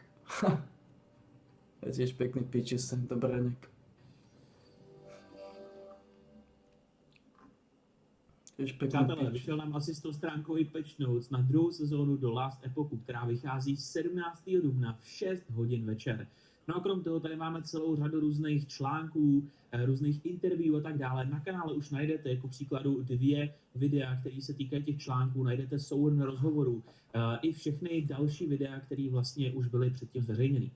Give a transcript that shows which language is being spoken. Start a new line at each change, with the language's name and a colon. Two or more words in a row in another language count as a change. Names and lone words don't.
Slovak: To je tiež pekný pičis, tento Brenek. Tiež pekný
Czech: Přátelé,
Slovak: pičis.
Czech: vyšel nám asi 100 stránkový patch notes na druhou sezónu do Last Epochu, která vychází 17. dubna v 6 hodin večer. No a krom toho tady máme celou řadu různých článků, různých interview a tak dále. Na kanále už najdete jako příkladu 2 videa, které se týkají těch článků, najdete souhrn rozhovorů i všechny další videa, které vlastně už byly předtím zveřejněny.